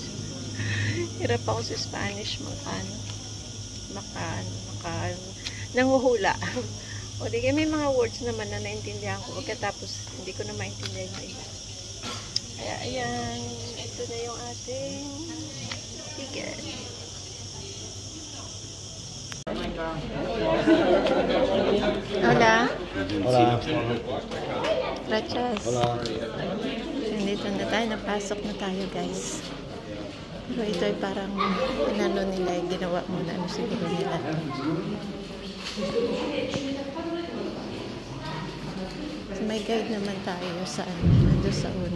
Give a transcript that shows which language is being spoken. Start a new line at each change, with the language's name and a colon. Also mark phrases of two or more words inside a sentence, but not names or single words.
Filipino: Hirap ako sa Spanish. Nanguhula. O di may mga words naman na naintindihan ko. Pagkatapos hindi ko na maintindihan yung iba. Kaya ayan. Ito na yung ating ticket. Hola. Hola. Gracias. Hola. Nandito na tayo. Napasok na tayo, guys. Pero ito ay parang nila. Ginawa muna siguro nila. So, may guide naman tayo sa nandun sa una.